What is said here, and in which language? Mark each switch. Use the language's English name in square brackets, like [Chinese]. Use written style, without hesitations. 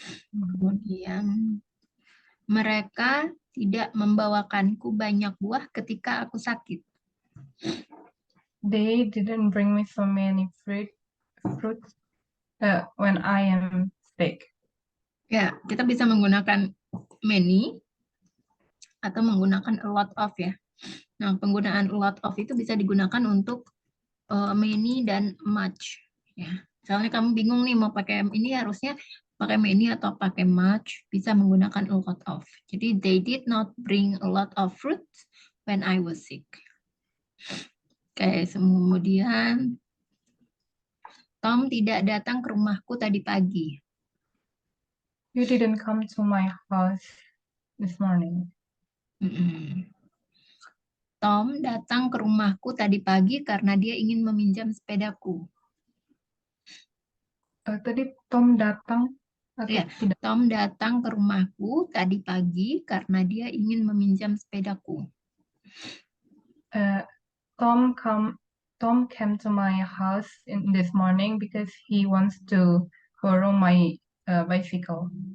[Indonesian] Kemudian mereka tidak membawakanku banyak buah ketika aku sakit. [English] They didn't bring me so many fruits when I am sick. [Indonesian] Ya, kita bisa menggunakan many atau menggunakan a lot of ya. Nah, penggunaan a lot of itu bisa digunakan untuk many dan much ya. Misalnya kamu bingung nih mau pakai ini harusnya pakai many atau pakai much, bisa menggunakan a lot of. Jadi [English] they did not bring a lot of fruits when I was sick. [Indonesian] Oke, kemudian Tom tidak datang ke rumahku tadi pagi. [English] You didn't come to my house this morning. [Indonesian] Tom datang ke rumahku tadi pagi karena dia ingin meminjam sepedaku. Tadi Tom datang atau Ya, tidak? Tom datang ke rumahku tadi pagi karena dia ingin meminjam sepedaku. [English] Tom came to my house this morning because he wants to borrow my bicycle.